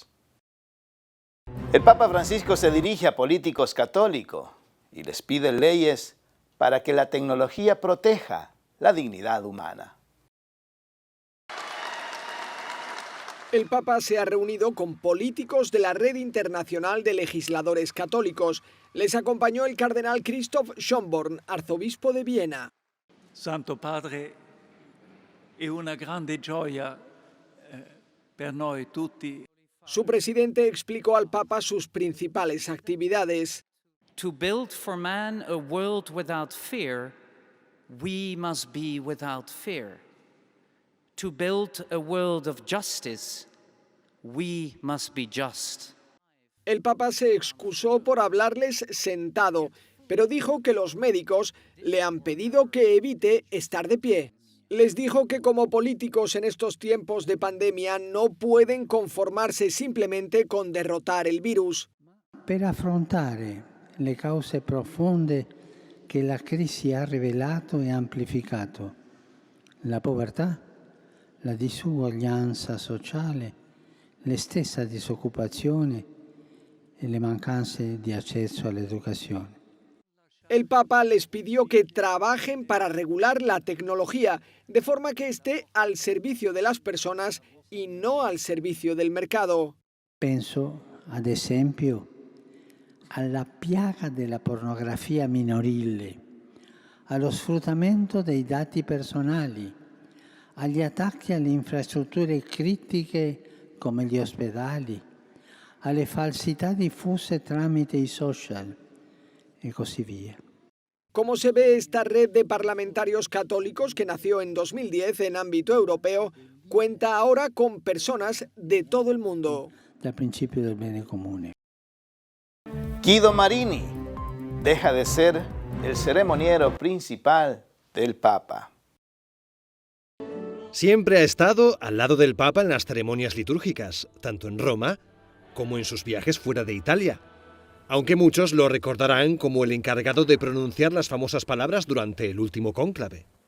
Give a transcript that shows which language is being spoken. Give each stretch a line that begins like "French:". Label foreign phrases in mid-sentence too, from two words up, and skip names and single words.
Spanish: El Papa Francisco se dirige a políticos católicos y les pide leyes para que la tecnología proteja la dignidad humana. El Papa se ha reunido con políticos de la Red Internacional de Legisladores Católicos. Les acompañó el cardenal Christoph Schönborn, arzobispo de Viena.
Italian: Santo Padre, è una grande gioia per noi tutti.
Spanish: Su presidente explicó al Papa sus principales actividades.
English: To build for man a world without fear, we must be without fear. To build a world of justice, we must be just.
Spanish: El Papa se excusó por hablarles sentado, pero dijo que los médicos le han pedido que evite estar de pie. Les dijo que como políticos en estos tiempos de pandemia no pueden conformarse simplemente con derrotar el virus.
Italian: Per affrontare le cause profonde che la crisi ha rivelato e amplificato, la povertà, la disuguaglianza sociale, la stessa disoccupazione e le mancanze di accesso all'educazione.
Spanish: El Papa les pidió que trabajen para regular la tecnología de forma que esté al servicio de las personas y no al servicio del mercado.
Italian: Penso, ad esempio, alla piaga della pornografia minorile, allo sfruttamento dei dati personali, agli attacchi alle infrastrutture critiche come gli ospedali, alle falsità diffuse tramite i social e così via.
Spanish: Como se ve, esta red de parlamentarios católicos que nació en 2010 en ámbito europeo cuenta ahora con personas de todo el mundo.
Italian: Dal principio del bene comune.
Spanish: Guido Marini deja de ser el ceremoniero principal del Papa. Siempre ha estado al lado del Papa en las ceremonias litúrgicas, tanto en Roma como en sus viajes fuera de Italia. Aunque muchos lo recordarán como el encargado de pronunciar las famosas palabras durante el último cónclave.